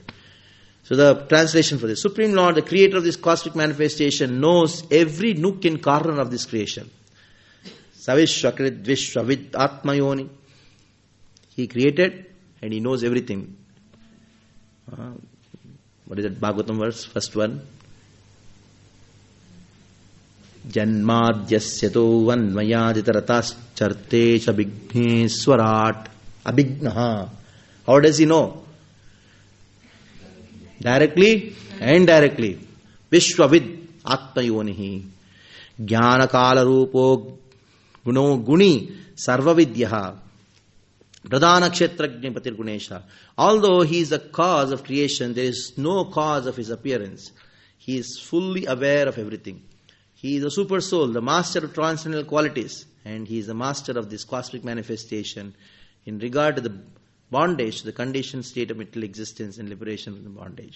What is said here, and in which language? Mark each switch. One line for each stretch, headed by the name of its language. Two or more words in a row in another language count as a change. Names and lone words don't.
English: So the translation for this. Supreme Lord, the creator of this cosmic manifestation, knows every nook and corner of this creation.
Sanskrit: Savishwakrit Vishwavid Atmayoni.
English: He created and he knows everything. What is that Bhagavatam verse? First one.
Sanskrit: Janmadhyasyato vanmayaditaratas charte abhigneswarat. Abhignaha.
English: How does he know? Directly and indirectly.
Sanskrit: Vishwavid Atmayonihi. Jnana Kala Rupo Guno Guni Sarvavidyaha. Pradhana Kshetrajna Patir Gunesha.
English: Although he is the cause of creation, there is no cause of his appearance. He is fully aware of everything. He is the super soul, the master of transcendental qualities, and he is the master of this cosmic manifestation in regard to the bondage, the conditioned state of material existence and liberation from the bondage.